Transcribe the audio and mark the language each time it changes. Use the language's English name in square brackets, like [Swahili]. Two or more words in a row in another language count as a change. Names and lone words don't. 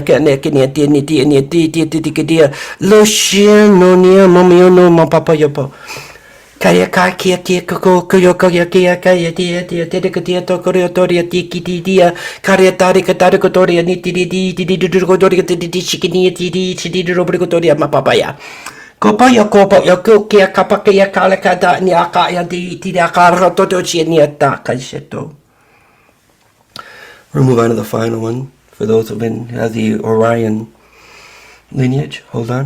[English] ka ne ki ni ti dia lo shin no ni mami no ma papa yo pa kaya ka ki ko yo ka ya ti te ka to ko to ri ti ki dia kare tari ka ko to ri ni ti ko to ri ti shikini ti ro ko to ri ma papa ya ko ki ka pa ka ya ka la ka da ni aka ya ti aka ro to chi ni ata ka sheto. We'll move on to the final one for those who have the Orion lineage. Hold on.